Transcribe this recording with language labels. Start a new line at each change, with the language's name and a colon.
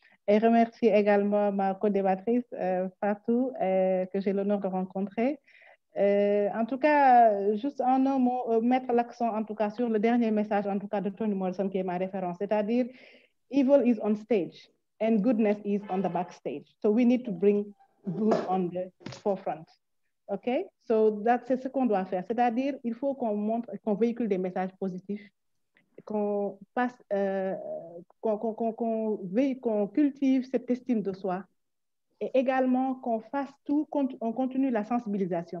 French: Et remercie également ma co-débattrice, Fatou, que j'ai l'honneur de rencontrer. En tout cas, juste en un mot, mettre l'accent en tout cas sur le dernier message en tout cas de Toni Morrison qui est ma référence, c'est-à-dire
English: evil is on stage and goodness is on the backstage. So we need to bring good on the forefront. Okay?
French: So c'est ce qu'on doit faire. C'est-à-dire, il faut qu'on montre, qu'on véhicule des messages positifs, qu'on passe, qu'on cultive cette estime de soi. Et également qu'on fasse tout, on continue la sensibilisation.